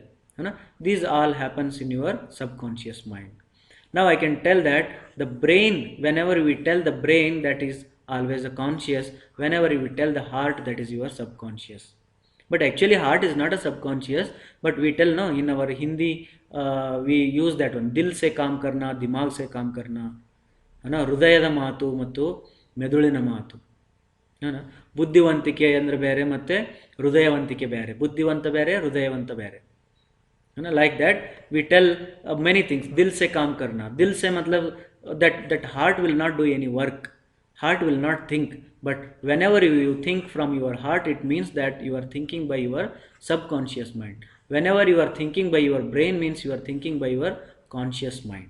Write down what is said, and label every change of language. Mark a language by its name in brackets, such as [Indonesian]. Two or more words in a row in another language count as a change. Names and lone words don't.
[English] These all happens in your subconscious mind. Now I can tell that the brain, whenever we tell the brain, that is always a conscious. Whenever we tell the heart, that is your subconscious. But actually heart is not a subconscious, but we tell, no, in our Hindi we use that one, [Hindi] दिल से काम करना, दिमाग से काम करना, [Kannada] ಹೃದಯದ ಮಾತು ಮತ್ತು ಮೆದುಳಿನ ಮಾತು. ಏನು ಬುದ್ಧಿವಂತಿಕೆ ಅಂದರೆ ಬೇರೆ ಮತ್ತು ಹೃದಯವಂತಿಕೆ ಬೇರೆ, ಬುದ್ಧಿವಂತ ಬೇರೆ ಹೃದಯವಂತ ಬೇರೆ. [English] Like that we tell many things. [Hindi] दिल से काम करना, दिल से मतलब [English] that heart will not do any work, heart will not think, but whenever you think from your heart, it means that you are thinking by your subconscious mind. Whenever you are thinking by your brain, means you are thinking by your conscious mind.